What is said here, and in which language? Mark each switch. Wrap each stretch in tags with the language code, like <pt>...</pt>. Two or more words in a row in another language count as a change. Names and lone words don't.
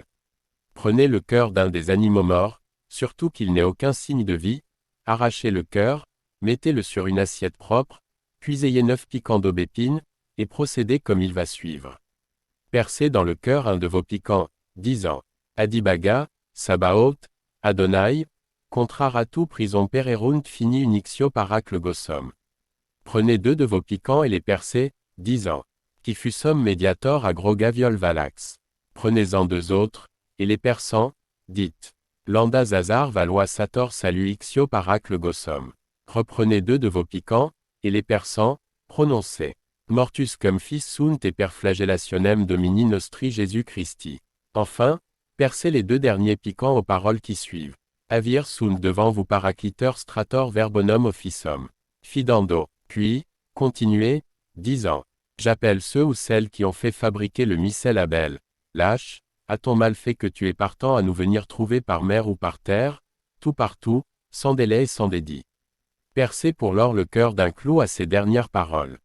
<fr>Prenez le cœur d'un des animaux morts, surtout qu'il n'ait aucun signe de vie, arrachez le cœur, mettez-le sur une assiette propre, puis ayez 9 piquants d'aubépine, et procédez comme il va suivre. Percez dans le cœur un de vos piquants, disant Adibaga, Sabaoth, Adonai, contraratu prison pererunt fini unixio paracle gossum. Prenez 2 de vos piquants et les percez, disant Qui fusum mediator agro gaviol valax. Prenez-en 2 autres, et les perçant, dites Landa zazar valois sator salu ixio paracle gossum. Reprenez 2 de vos piquants, et les perçant, prononcez</fr> <la>Mortus cum fils sunt et perflagellationem domini nostri Jésus Christi.</la> <fr>Enfin, percez les 2 derniers piquants aux paroles qui suivent. Avir sunt devant vous paracliteur strator verbonum officum. Fidando. Puis, continuez, disant J'appelle ceux ou celles qui ont fait fabriquer le missel Abel. Lâche, a-t-on mal fait que tu es partant à nous venir trouver par mer ou par terre, tout partout, sans délai et sans dédit. Percez pour lors le cœur d'un clou à ces dernières paroles.</fr>